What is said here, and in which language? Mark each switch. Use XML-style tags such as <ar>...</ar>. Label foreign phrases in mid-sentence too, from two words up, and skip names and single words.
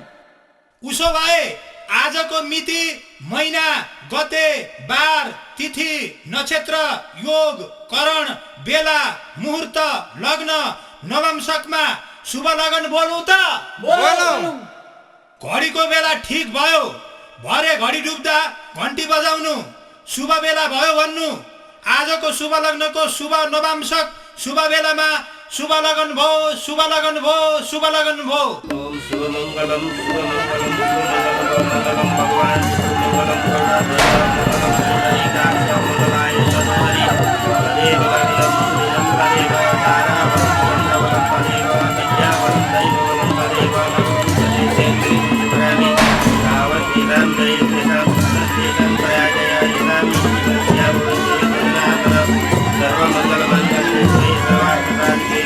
<ne>उसो भए आजको मिति, महिना, गते, बार, तिथि, नक्षत्र, योग, करण, बेला, मुहूर्त, लग्न, नवंशकमा शुभ लगन बोलौँ त? बोलौँ। घडीको बेला ठिक भयो, भरे घडी डुब्दा घन्टी बजाउनु, शुभ बेला भयो भन्नु। आजको शुभ लग्नको शुभ नवांशक शुभ बेलामा शुभ लगन भो, शुभ लगन भो, शुभ लगन भो।</ne> <sa>ओम शुभ मंगलम भगवान मंगलम मंगलाय सदारि देव लग्नम निरम तदेव तारावरम चंद्रवरम तदेव विद्यावरम दैववरम तदेव लक्ष्मी तदेव गावती राम जय श्रीराम श्रीराम प्रयाजय इदामी श्यावरम जगन्नाथम सर्वमंगल मंगले श्री सर्वार्थसाधके</sa>